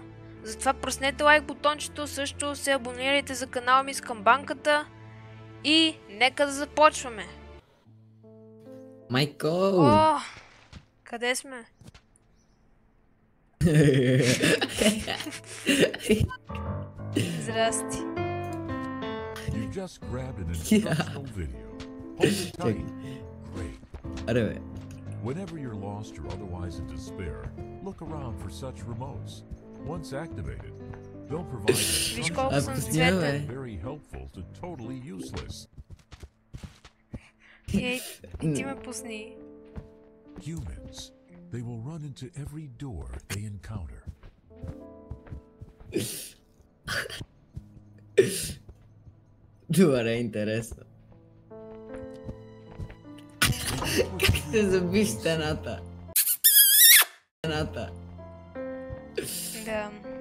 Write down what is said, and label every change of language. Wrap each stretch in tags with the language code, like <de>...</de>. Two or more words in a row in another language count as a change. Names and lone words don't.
<bg>Затова пръснете лайк бутончето, също се абонирайте за канала ми с камбанката и нека да започваме. Майкъл! Къде сме? Здрасти.</bg> <en>You just grabbed an instructional video. Hold it tight. Great.</en> <bg>Аре бе.</bg> <en>Whenever you're lost or otherwise in despair, look around for such remotes. Once activated, they'll provide</en> <bg>Виж колко съм цветен.</bg> <en>very helpful to totally useless.</en> <bg>И ти ме пусни.</bg> <en>Humans. They will run into every door they encounter.</en> <bg>Добре, интересно. Как се заби стената? Стената. Да.</bg>